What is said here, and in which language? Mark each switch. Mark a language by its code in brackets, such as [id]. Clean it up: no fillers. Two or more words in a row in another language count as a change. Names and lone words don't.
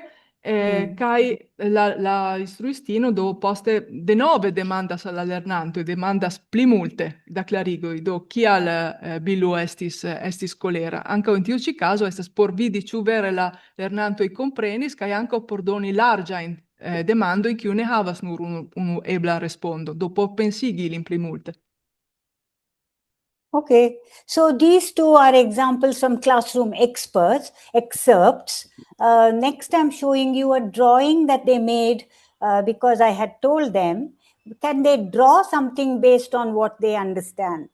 [eo] Kaj la instruistino do poste denove demandas al la lernantoj, demandas pli multe da klarigoj, do kial Bilu estis kolera. Ankaŭ en tiu ĉi kazo estas por vidi ĉu vere la lernantoj komprenis, kaj ankaŭ por doni larĝajn demandoj kiuj ne havas nur unu ebla respondo, do por pensigi ilin pli multe. [en] Okay, so these two are examples from classroom excerpts. Next, I'm showing you a drawing that they made because I had told them, can they draw something based on what they understand?